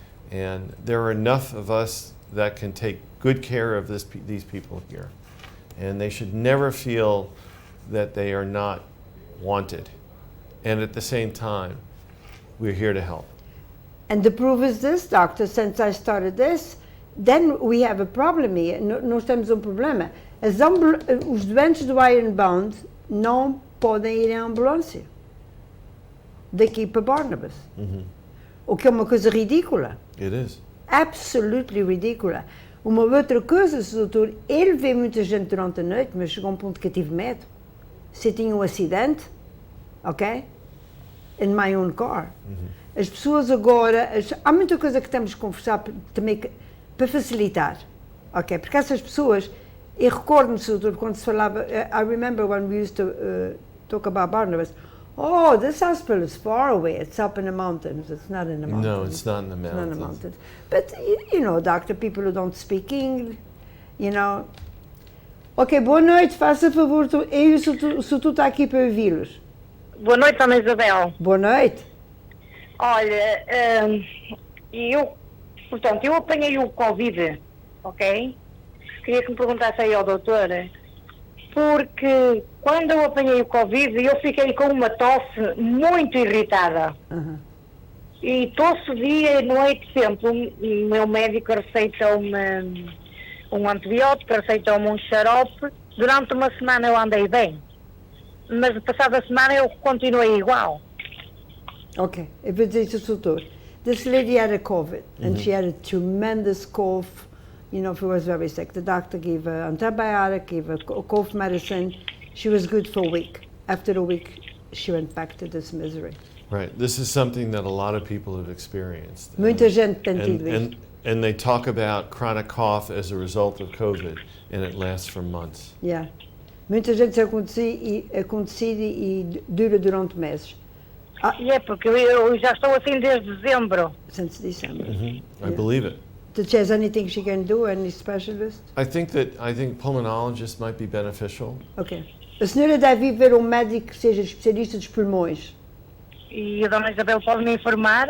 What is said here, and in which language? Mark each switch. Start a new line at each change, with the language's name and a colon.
English: And there are enough of us that can take good care of these people here. And they should never feel that they are not wanted. And at the same time, we're here to help. And the proof is this, doctor, since I started this, then we have a problem here.
Portuguese: Nós temos problema. Os doentes do Ironbound não podem ir em ambulância daqui para Barnabas. O que é uma coisa ridícula.
English: It is.
Portuguese: Absolutely ridícula. Uma outra coisa, doutor, ele vê muita gente durante a noite, mas chegou a um ponto que eu tive medo. Se eu tinha um acidente, ok?
English: In my own car.
Portuguese: As pessoas agora, há muita coisa que temos que conversar também para facilitar, ok? Porque essas pessoas, eu recordo-me, doutor, quando se falava,
English: I remember when we used to talk about Barnabas, oh, this hospital is far away, it's up in the mountains. It's not in the mountains. No, it's not in the mountains. It's not in the mountains. But, you know, doctor, people who don't speak English, you know.
Portuguese: Ok, boa noite, faça favor, se tu está aqui para ouvi-los. Boa noite, Ana Isabel. Boa noite. Olha, eu apanhei o Covid, ok? Queria que me perguntasse aí ao doutor, porque quando eu apanhei o Covid, eu fiquei com uma tosse muito irritada. E tosse dia e noite sempre. O meu médico receitou-me um antibiótico, receitou-me um xarope. Durante uma semana eu andei bem, mas passada a semana eu continuei igual.
English: Okay, if it's a tutor. This lady had a COVID and she had a tremendous cough. You know, she was very sick. The doctor gave her antibiotic, gave her cough medicine. She was good for a week. After a week, she went back to this misery. Right. This is something that a lot of people have experienced.
Portuguese: Muita gente tem tido isto.
English: And they talk about chronic cough as a result of COVID, and it lasts for months. Yeah.
Portuguese: Muita gente acontecido e dura durante meses. E é porque eu já estou assim desde dezembro.
English: Since December. I believe it. Did she have anything she can do? Any specialist? I think pulmonologists might be beneficial. Ok.
Portuguese: A senhora deve ir ver um médico que seja especialista dos pulmões. E a dona Isabel pode me informar?